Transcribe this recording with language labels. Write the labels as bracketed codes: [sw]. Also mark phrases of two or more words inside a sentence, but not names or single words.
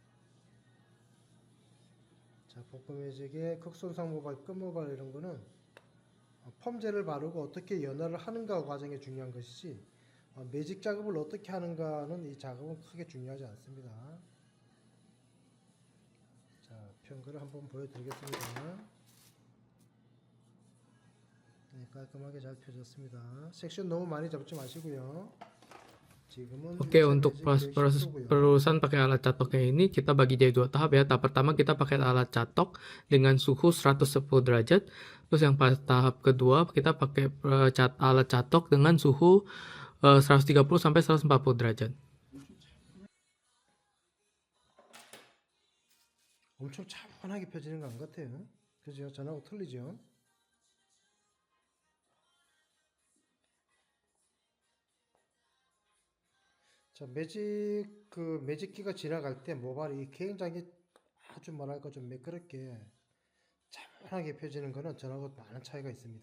[ko] 자, 복구 매직의 극손상 모발, 끝 모발 이런 거는 펌젤을 바르고 어떻게 연화를 하는가 과정이 중요한 것이지 매직 작업을 어떻게 하는가는 이 작업은 크게 중요하지 않습니다. 자, 편거를 한번 보여드리겠습니다. 네, 깔끔하게 잘 펴졌습니다. 섹션 너무 많이 잡지 마시고요. [id] Oke, untuk proses pelurusan pakai alat catoknya ini kita bagi jadi dua tahap ya. Tahap pertama kita pakai alat catok dengan suhu 110 derajat. Terus yang tahap kedua kita pakai alat catok dengan suhu 130 sampai 140 derajat. [ko] 엄청 차분하게 펴지는 것 같아요. 그죠? 전하고 틀리죠? 자, 매직기가 지나갈 때 모발이 굉장히 아주 뭐랄까 좀 매끄럽게 차분하게 펴지는 거는 전하고 많은 차이가 있습니다.